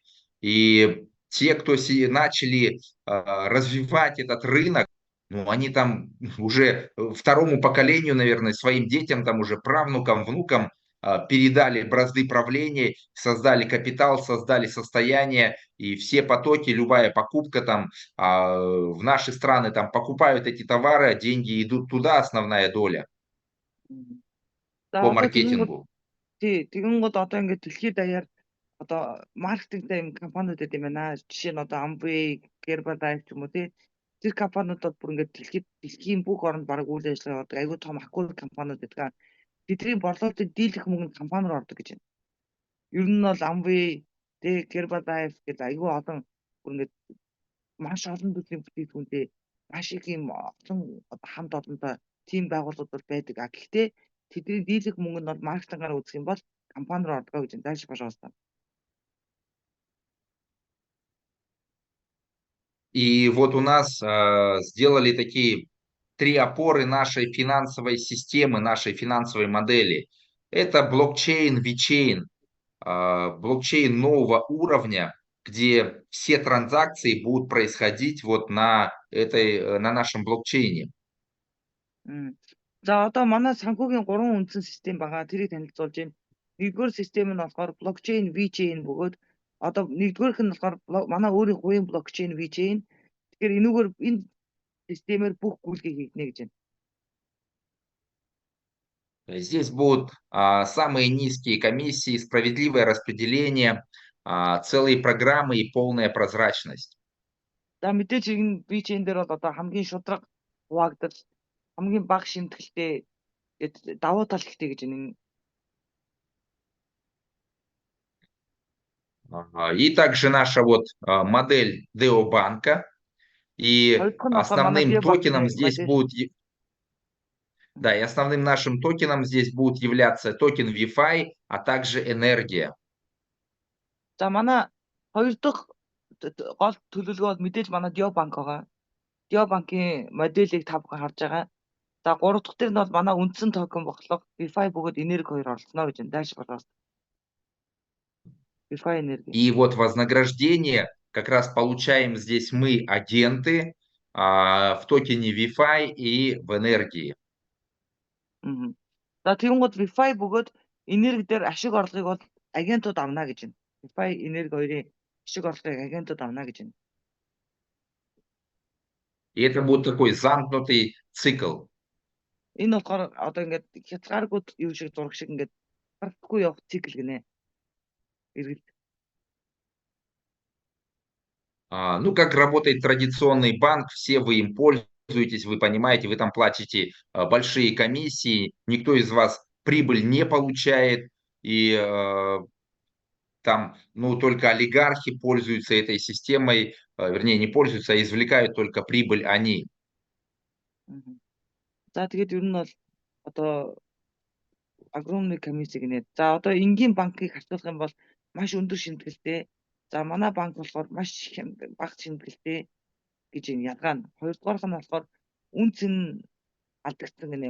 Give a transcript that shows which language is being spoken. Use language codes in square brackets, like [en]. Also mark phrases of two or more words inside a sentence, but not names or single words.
[ru] И те, кто начали развивать этот рынок, ну, они там уже второму поколению, наверное, своим детям, там уже правнукам, внукам передали бразды правления, создали капитал, создали состояние, и все потоки, любая покупка там в наши страны там покупают эти товары, деньги идут туда, основная доля по маркетингу. [mn] Тэгэнгүүт одоо ингээд дэлхийд даяар одоо маркетингтэй юм компаниуд гэдэг юм байна. Жишээ нь одоо Amway, Herbalife ч юм уу тий. Тэр компаниудад бүр ингээд дэлхийн бүх оронд бараг үйл ажиллагаа явуулдаг айгүй том акул компаниуд гэдэг. Тэдний борлуулалтыг дийлэх мөнгөнд компаниуд ордог гэж байна. Ер нь бол Amway, Herbalife гэдэг айгүй олон бүр ингээд маш олон төрлийн бүтээгдэхүүнтэй маш их юм олон хамт олонтой тим байгууллагууд бол байдаг. Гэхдээ тэдний дийлэх мөнгө нь бол маркетингаар үзэх юм бол компаниуд ордог гэж байна. [ru] Дальше, пожалуйста. И вот у нас сделали такие 3 опоры нашей финансовой системы, нашей финансовой модели. Это блокчейн, VeChain, блокчейн нового уровня, где все транзакции будут происходить вот на нашем блокчейне. [mn] За одоо манай санхүүгийн 3 үндсэн систем байгаа. Тэрийг танилцуулж байна. Нэгдүгээр систем нь болохоор блокчейн VeChain бөгөөд одоо нэгдүгээрх нь болохоор манай өөрийн хувийн блокчейн VeChain. Тэгэхээр энүүгээр энэ системээр бүх гүйлгээ хийгнэ гэж байна. [ru] Здесь будут самые низкие комиссии, справедливое распределение, целые программы и полная прозрачность. [mn] За мэдээж энэ VeChain дээр бол одоо хамгийн шударга хуваагдал, хамгийн бага шимтгэлтэй давуу тал ихтэй гэж байна. [ru] И также наша вот модель Деобанка. И основным токеном здесь будет... Да, и основным нашим токеном здесь будут являться токен Wi-Fi, а также энергия. [mn] За манай хоёр дахь гол төлөвлөгөө бол мэдээж манай Dio банк байгаа. Dio банкын модулийг та бүхэн харж байгаа. За 3 дахь дээр нь бол манай үндсэн токен болох Wi-Fi бөгөөд энерги хоёр оролцоно гэж байна. [ru] Дальше пожалуйста. Wi-Fi энерги. И вот вознаграждение как раз получаем здесь мы, агенты, в токене Wi-Fi и в энергии. [mn] За тэгэнгүүт Wi-Fi бөгөөд энерги дээр ашиг орлогыг бол агентууд авна гэж байна. Wi-Fi энерги хоёрын ашиг орлогыг агентууд авна гэж байна. [ru] И это будет такой замкнутый цикл. [mn] Энэ болохоор одоо ингээд хязгааргүй юу шиг зураг шиг ингээд гарахгүй явах цикл гинэ. Эргэлт. [ru] Ну, как работает традиционный банк, все вы им пользуетесь, вы понимаете, вы там платите большие комиссии, никто из вас прибыль не получает, и там, ну, только олигархи пользуются этой системой, вернее, не пользуются, а извлекают только прибыль они. [mn] За тэгээд ер нь бол одоо [ru] огромный комисси [mn] гинэ. За одоо энгийн банкыг харьцуулах юм бол маш өндөр шимтгэлтэй. За манай банк болохоор маш бага шимтгэлтэй гэж энэ ялгаа нь. Хоёрдугаарх нь болохоор үн цэн алдагдсан гинэ.